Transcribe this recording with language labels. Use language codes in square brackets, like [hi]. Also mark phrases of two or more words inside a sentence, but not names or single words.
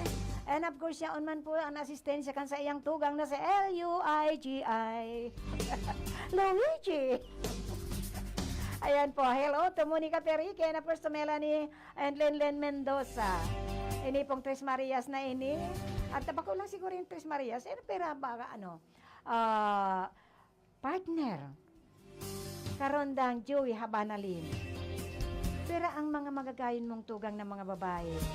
[bik] And of course, siya man po ang asistensya kan sa iyang tugang na sa Luigi. Luigi! Ayan po, [en] hello to Monica Perique, and of course to Melanie and Lenlen Mendoza. [bik] Ini pong Tres Marias na ini. At tabako lang siguro yung Tres Marias. Pero baka partner. Karondang Joey Habanalin. Pero ang mga magagayon mong tugang ng mga babae.